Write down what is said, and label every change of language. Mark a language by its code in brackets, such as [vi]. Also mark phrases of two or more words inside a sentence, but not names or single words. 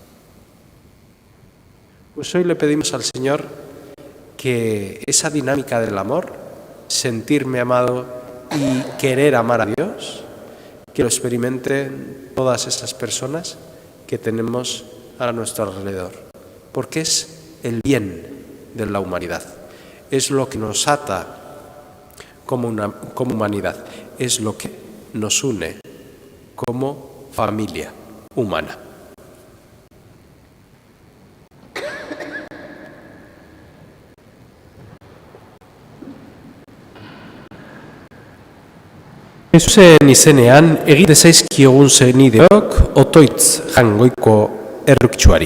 [es] Pues hoy le pedimos al Señor que esa dinámica del amor, sentirme amado y querer amar a Dios, que lo experimenten todas esas personas que tenemos a nuestro alrededor, porque es el bien de la humanidad, es lo que nos ata como humanidad, es lo que nos une como familia humana. [eu] Jesusen izenean egite zaizkiogun zenideok otoitz jangoiko erruktsuari.